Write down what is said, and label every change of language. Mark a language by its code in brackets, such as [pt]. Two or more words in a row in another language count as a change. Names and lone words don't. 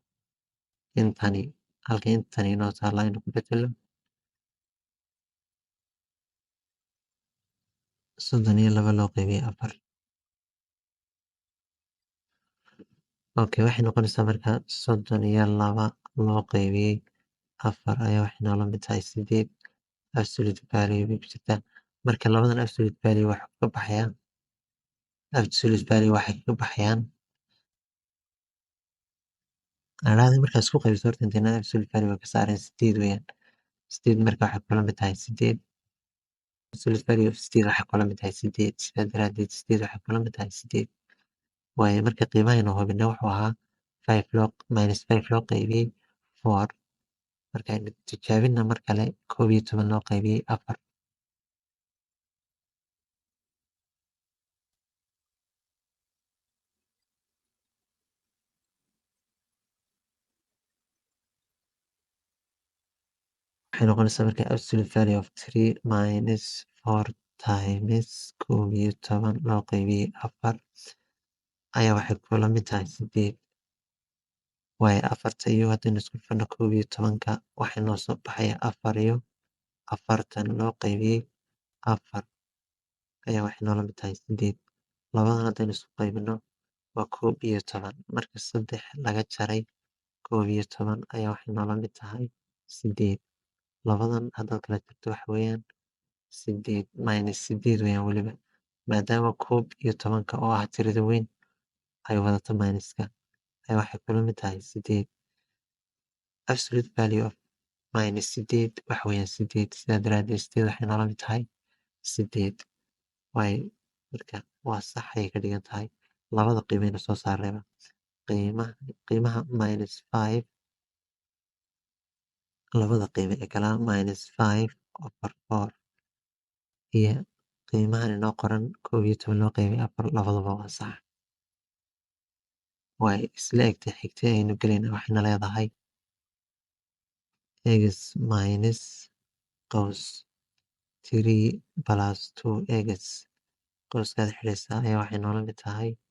[so] halka intani inoo taalo aynu ku bedelo 32 loo qaybiyey 4 okay waxay noqonaysaa marka 32 loo qaybiyey 4 ayaa waxay noola mid tahay 8 [en] absolute value [so] bay ku jirtaa marka labadan [en] absolute value [so] waxay ka baxayaan aan idhaahday markaad isku qaybiso horta intayna [en] absolute value [so] waa ka saareen 8 weeyaan 8 marka waxay kula mid tahay 8 [en] absolute value of 8 [so] waxay kula mid tahay 8 sidaa daraadeed 8 waxay kula mid tahay 8 waayo marka qiimahaynu hubinay wuxuu ahaa 5 loo qaybiyey 4 markaynu tijaabina mar kale 11 loo qaybiyey 4 waxay noqonaysaa marka [en] absolute value of 3 minus 4 times [so] 11 loo qaybiyey 4 ayaa waxay kula mid tahay 8 waayo afarta iyo haddaynu isku dhufano 11ka waxay noo soo baxaya 4 iyo 40 loo qaybiyey 4 ayaa waxay noola mid tahay 8 labadan haddaynu isku qaybino waa 11 marka 3 laga jaray 11 ayaa waxay noola mid tahay 8 labadan haddaad kala jarto waxa weeyaan 8 minus 8 weeyaan weliba maadaama 11ka oo ah tirada weyn ay wadato minuska ayaa waxay kula mid tahay 8 [en] absolute value of minus [so] 8 waxa weeyaan 8 sidaa daraadeed 8 waxay noola mid tahay 8 waayo marka waa sax ayay ka dhigan tahay labada qiimayna soo saarayba qiimaha minus 5 labada qiime ee kala minus 5 over 4 iyo qiimahan inoo qoran 11 loo qaybiyey 4 labadaba waa sax way isla egtay xigtay aynu gelayna waxayna leedahay x minus qaws 3 plus 2x qowskaad xidhaysaa ayaa waxay noola mid tahay